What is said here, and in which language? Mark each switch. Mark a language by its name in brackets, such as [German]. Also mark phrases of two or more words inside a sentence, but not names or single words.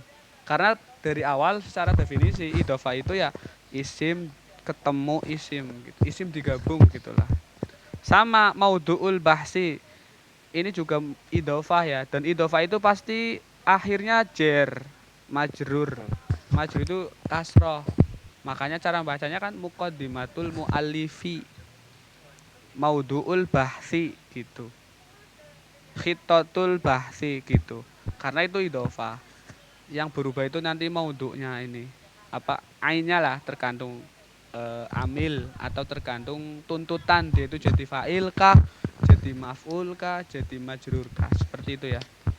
[Indonesian] Karena dari awal secara definisi idofah itu ya isim ketemu isim gitu. Isim digabung gitulah. Sama [Arabic] موضوع البحث, [Indonesian] ini juga idofah ya, dan idofah itu pasti akhirnya jer, majrur. Majrur itu kasroh, makanya cara bacanya kan [Arabic] مقدمة المؤلف، موضوع البحث [Indonesian] gitu, [Arabic] خطة البحث [Indonesian] gitu, karena itu idofah. Yang berubah itu nanti maudhu'nya ini apa, ainnya lah, tergantung amil atau tergantung tuntutan, dia itu jadi fa'il kah, jadi maf'ul kah, jadi majrur kah, seperti itu ya.